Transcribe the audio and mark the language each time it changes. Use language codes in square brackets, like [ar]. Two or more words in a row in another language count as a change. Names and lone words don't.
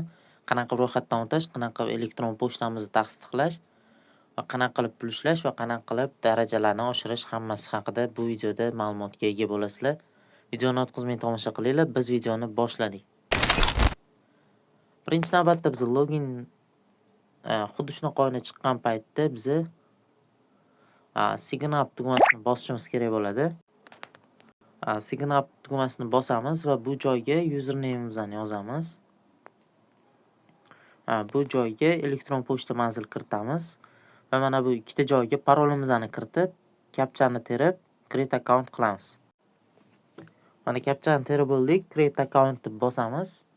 [uz] Qanaqa ro'yxatdan o'tish, qanaqa elektron pochtamizni tasdiqlash va qanaqa qilib pul ishlash va qanaqa qilib darajalarni oshirish hammasi haqida bu videoda ma'lumotga ega bo'lasizlar. Videoni o'tkazmay tomosha qilinglar. Biz videoni boshladik. Birinchi navbatda biz login xuddi shunaqa oyna chiqqan paytda biz [en] sign up [uz] tugmasini bosishimiz kerak bo'ladi. [en] Sign up [uz] tugmasini bosamiz va bu joyga username'imizni yozamiz. Bu joyga elektron pochta manzil kiritamiz va mana bu ikkita joyga parolimizni kiritib, captchani terib, [en] create account [uz] qilamiz. Mana captchani terib bo'ldik, [en] create account [uz] deb bosamiz.